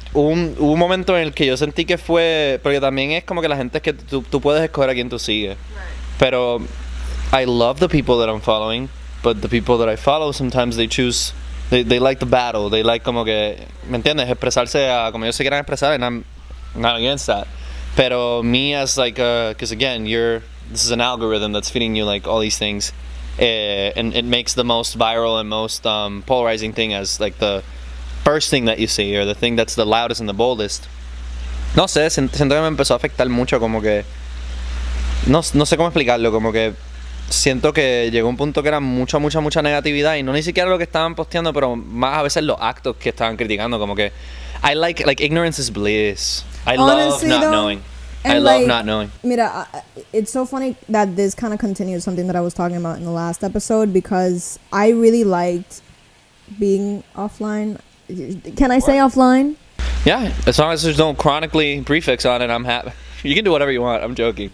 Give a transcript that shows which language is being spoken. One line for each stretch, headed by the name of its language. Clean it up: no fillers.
Spanish: Hubo un momento en el que yo sentí que fue... Porque también es como que la gente es que tú puedes escoger a quién tú sigues.
English: Pero I love the people that I'm following, but the people that I follow, sometimes they choose... They like the battle. They like
Spanish: como que... ¿Me entiendes? Expresarse como ellos se quieran expresar,
English: and I'm not against that. Pero me as like... Because again, this is an algorithm that's feeding you like all these things. And it makes the most viral and most polarizing thing as like the... first thing that you see, or the thing that's the loudest and the boldest.
Spanish: No sé, siento que me empezó a afectar mucho, como que no sé cómo explicarlo, como que siento que llegó un punto que era mucha negatividad, y no ni siquiera lo que estaban posteando, pero más a veces los actos que estaban criticando, como que
English: I like ignorance is bliss. I Honestly, love not knowing. I love not knowing. Mira, it's so funny that this kind of continues something that I was talking about in the last episode, because I really liked being offline. Can I say offline? Yeah, as long as there's no chronically prefix on it, I'm happy. You can do whatever you want. I'm joking.